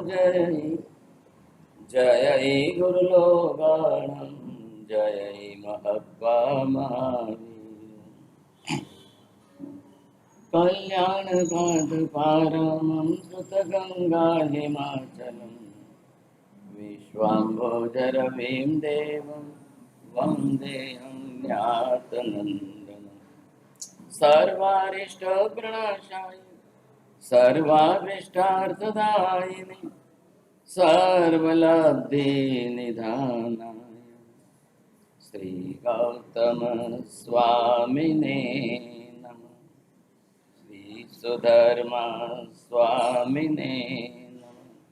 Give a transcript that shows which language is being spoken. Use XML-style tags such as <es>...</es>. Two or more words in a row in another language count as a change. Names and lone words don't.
<sa>જય ગુરુલોગાણમ જય મહત્વા મહાવીર કલ્યાણ ગાઢ પારમં સુત ગંગા હિમાચલમ વિશ્વાંભોજરવીમ દેવમ વંદેહં જ્ઞાતનંદનમ सर्वारिष्ट प्रणाशाय सर्वाभीष्टार्थदायिने सर्वलब्धि निधानाय श्री गौतम स्वामिने नमः श्री सुधर्मा स्वामिने नमः</sa>